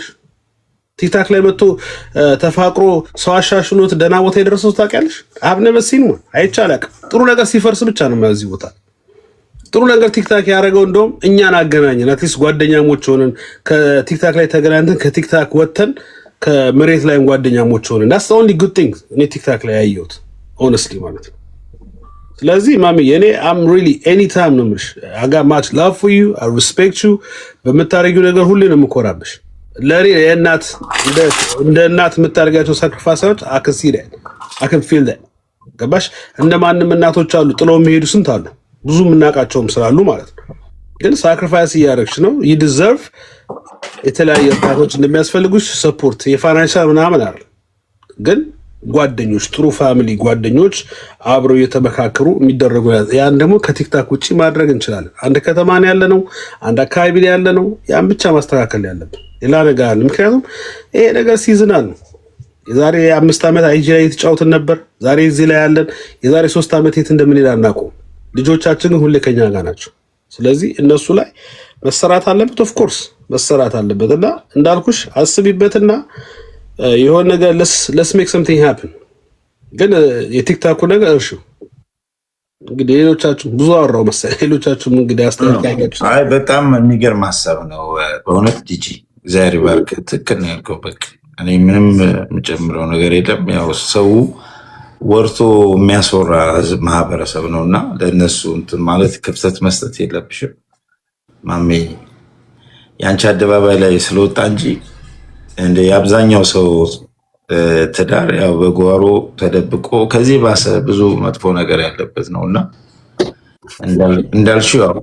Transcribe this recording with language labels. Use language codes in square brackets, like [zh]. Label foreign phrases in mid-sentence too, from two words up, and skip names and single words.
[am] ቲክታክ ላይ መጥቶ ተፋቅሮ ሰው አሻሽሎት ደህና ቦታ የደረሰው ታውቂያለሽ? አብነበሲን ነው አይቻልም። ጥሩ ነገር ሲፈርስ ብቻ ነው ማለት ቦታ ጥሩ ነገር ቲክታክ ያደረገው እንደውም እኛን አገናኘን። አትሊስት ጓደኛሞች ሆነን ከቲክታክ ላይ ተገናኝተን ከቲክታክ ወጥተን ከመሬት ላይ ጓደኛሞች ሆነን [en] that's the only good thing [am] እኔ ቲክታክ ላይ ያየሁት honestly ማለት ነው። ስለዚህ ማሚ እኔ [en] I'm really anytime [am] ነው የምልሽ [en] I got much love for you I respect you [am] በምታረጊው ነገር ሁሌ ነው የምኮራብሽ። ለኔ የእናት እንደ እናት የምታደርጋቸው ሳክሪፋይሶች [en] I can see that I can feel that [am] ገባሽ? እንደማንም እናቶች አሉ ጥለው የሚሄዱ ስንት አሉ ብዙ የምናውቃቸውም ስላሉ ማለት ነው። ግን ሳክሪፋይስ እያደረግሽ ነው [en] you deserve [am] የተለያየ እርዳታዎች እንደሚያስፈልጉሽ [en] support financial [am] ምናምን አይደል ግን ጓደኞች ጥሩ ፋሚሊ ጓደኞች አብረው እየተመካከሩ የሚደረጉ ያን ደግሞ ከቲክታክ ውጪ ማድረግ እንችላለን። አንድ ከተማ ነው ያለነው፣ አንድ አካባቢ ላይ ያለነው ያን ብቻ ማስተካከል ያለብን ሌላ ነገር አለ። ምክንያቱም ይሄ ነገር ሲዝናል ነው። የዛሬ 5 ዓመት አይጂ ላይ የተጫወትን ነበር፣ ዛሬ እዚህ ላይ ያለን። የዛሬ 3 ዓመት የት እንደምንሄድ አናውቅም። ልጆቻችን ግን ሁሌ ከኛ ጋር ናቸው። ስለዚህ እነሱ ላይ መሰራት አለበት፣ [en] of course [am] መሰራት አለበት። እና እንዳልኩሽ አስቢበትና የሆነ ነገር [en] let's make something happen። [am] ግን የቲክታኩ ነገር እርሹ እንግዲህ ሌሎቻችሁ ብዙ አወራው መሰለኝ። ሌሎቻችሁ እንግዲህ አስተያየታችሁ አይ በጣም የሚገርም ሀሳብ ነው በእውነት ጂጂ እግዚአብሔር ይባርክ። ትክክል ነው ያልከው። በቃ እኔ ምንም የምጨምረው ነገር የለም። ያው ሰው ወርቶ የሚያስወራ ማህበረሰብ ነውና ለነሱ እንትን ማለት ክፍተት መስጠት የለብሽም ማሜ። ያንቺ አደባባይ ላይ ስለወጣ እንጂ እንደ የአብዛኛው ሰው ትዳር ያው በጓሮ ተደብቆ ከዚህ ባሰ ብዙ መጥፎ ነገር ያለበት ነውና እንዳልሽው ያው